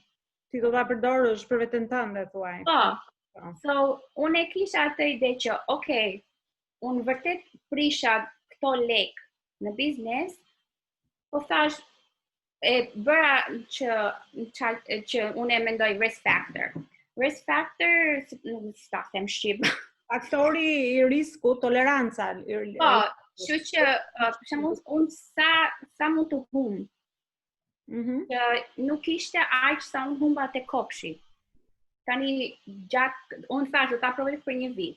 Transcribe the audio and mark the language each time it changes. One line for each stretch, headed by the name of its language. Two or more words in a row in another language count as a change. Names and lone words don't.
Albanian: Ti do ta përdorësh për veten tënde thuaj. Po. So, unë e kisha atë ide që, okay, unë vërtet prisha këto lek në biznes, po thash, e bëra që unë e mendoj
English: risk factor. Risk factor,
Albanian: nuk ta them shqip, Faktori I riskut, toleranca. Po, kështu që për shembull unë sa mund të humb. Që nuk ishte aq sa unë humba te kopshi. Tani unë thash do ta provoj për një vit.